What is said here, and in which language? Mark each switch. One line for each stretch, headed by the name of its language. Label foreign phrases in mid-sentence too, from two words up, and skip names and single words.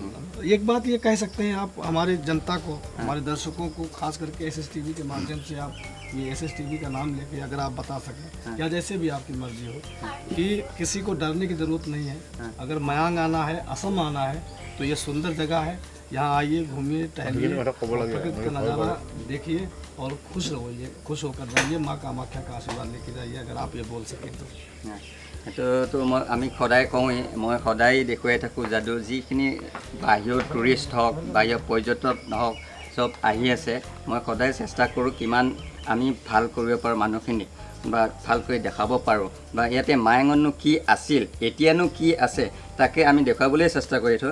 Hindi: एक बात ये कह सकते हैं आप हमारे जनता को, हमारे दर्शकों को, खास करके SSTV के माध्यम से, आप ये SSTV का नाम लेके अगर आप बता सकें, या जैसे भी आपकी मर्जी हो, कि किसी को डरने की ज़रूरत नहीं है। अगर मयांग आना है, असम आना है, तो ये सुंदर जगह है, यहाँ आइए, घूमिए, टहलिए, प्रकृति का नज़ारा देखिए और खुश रहिए, खुश होकर रहिए। माँ कामाख्या का आशीर्वाद लेके जाइए, अगर आप ये बोल सकें तो।
Assamese: সেইটো মই আমি সদায় কওঁৱেই, মই সদায় দেখুৱাই থাকোঁ যাদু। যিখিনি বাহিৰৰ টুৰিষ্ট হওক, বাহিৰৰ পৰ্যটক হওক, চব আহি আছে, মই সদায় চেষ্টা কৰোঁ কিমান আমি ভাল কৰিব পাৰোঁ মানুহখিনিক, বা ভালকৈ দেখাব পাৰোঁ, বা ইয়াতে মায়ঙতনো কি আছিল, এতিয়ানো কি আছে, তাকে আমি দেখুৱাবলৈ চেষ্টা কৰিছোঁ।